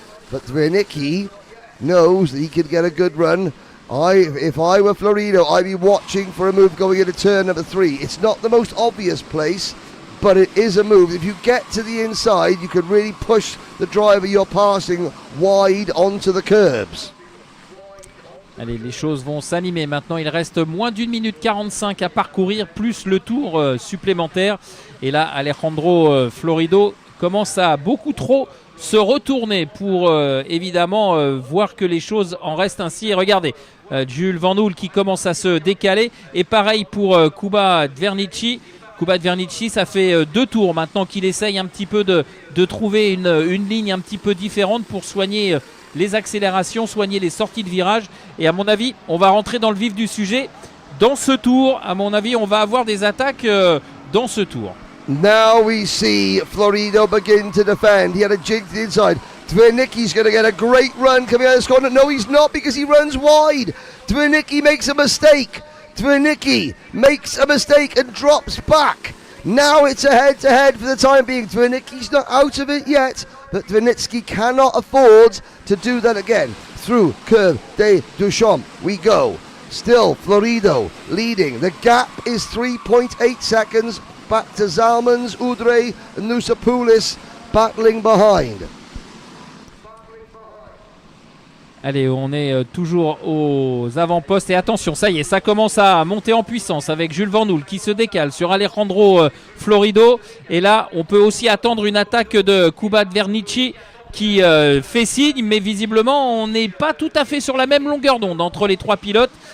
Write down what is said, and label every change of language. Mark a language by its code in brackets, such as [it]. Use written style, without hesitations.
[en] But Dvinitsky knows that he could get a good run. If I were Florido, I'd be watching for a move going into turn number 3. It's not the most obvious place, but it is a move. If you get to the inside, you could really push the driver you're passing wide onto the curbs. [fr] Allez, les choses vont s'animer. Maintenant, il reste moins d'1 minute 45 à parcourir, plus le tour supplémentaire. Et là, Alejandro Florido commence à beaucoup trop se retourner pour évidemment voir que les choses en restent ainsi. Et regardez, Jules Van Hool qui commence à se décaler. Et pareil pour Kuba Dvernici. Kuba Vernici, ça fait 2 tours maintenant qu'il essaye un petit peu de trouver une ligne un petit peu différente pour soigner les accélérations, soigner les sorties de virage. Et à mon avis, on va rentrer dans le vif du sujet. Dans ce tour, à mon avis, on va avoir des attaques dans ce tour. [en] Now we see Florido begin to defend. He had a jig to the inside. Dvernicki's going to get a great run coming out of the corner. No, he's not, because he runs wide. Dvernicki makes a mistake. Dvernicki makes a mistake and drops back. Now it's a head-to-head for the time being. Dvernicki's not out of it yet, but Dvernicki cannot afford to do that again. Through Curve de Duchamp we go. Still Florido leading. The gap is 3.8 seconds. Back to Zalmans, Udre and Nusapoulis battling behind. [fr] Allez, on est toujours aux avant-postes et attention, ça y est, ça commence à monter en puissance avec Jules Van Oel qui se décale sur Alejandro Florido. Et là, on peut aussi attendre une attaque de Kuba Vernici qui fait signe, mais visiblement, on n'est pas tout à fait sur la même longueur d'onde entre les 3 pilotes.